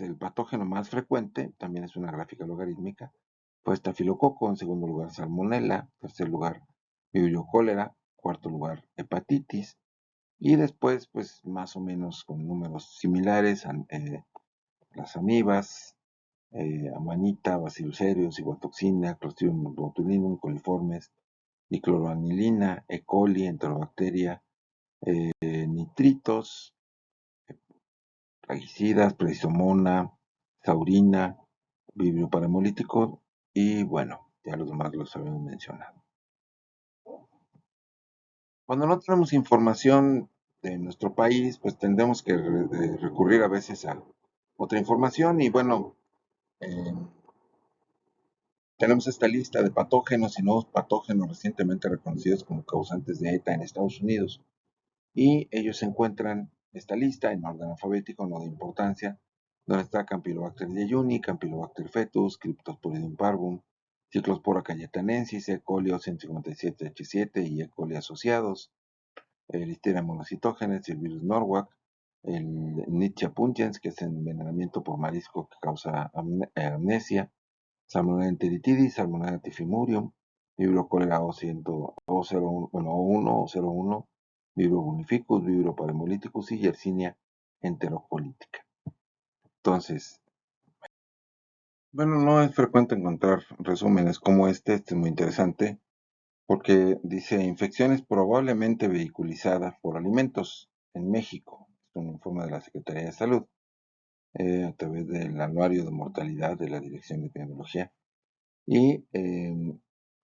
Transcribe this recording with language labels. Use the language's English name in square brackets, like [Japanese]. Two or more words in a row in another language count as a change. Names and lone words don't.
[Spanish] El patógeno más frecuente, también es una gráfica logarítmica, fue estafilococo, en segundo lugar salmonella, tercer lugar vibrio cólera, cuarto lugar hepatitis, y después, pues más o menos con números similares, las amibas, amanita, bacillus cereus, ciguatoxina, clostridium botulinum, coliformes, dicloroanilina, E. coli, enterobacteria, nitritos, plaguicidas, prednisona, taurina, vibrio paramolítico y bueno, ya los demás los habíamos mencionado. Cuando no tenemos información de nuestro país, pues tendremos que recurrir a veces a otra información y bueno, eh, tenemos esta lista de patógenos y nuevos patógenos recientemente reconocidos como causantes de ETA en Estados Unidos. Y ellos se encuentran esta lista en orden alfabético, no de importancia, donde está Campylobacter jejuni, Campylobacter fetus, Cryptosporidium parvum, Cyclospora cayetanensis, E. coli 157H7 y E. coli asociados, Listeria monocytogenes, el virus Norwalk, el Nitzschia pungens, que es envenenamiento por marisco que causa amnesia, Salmonella enteritidis, Salmonella typhimurium, Vibrio cólera O01 o 01, Vibrio bunificus, Vibrio paramolyticus y Yersinia enterocolítica. Entonces, bueno, no es frecuente encontrar resúmenes como este es muy interesante porque dice infecciones probablemente vehiculizadas por alimentos en México. Es un informe de la Secretaría de Salud a través del anuario de mortalidad de la Dirección de Epidemiología.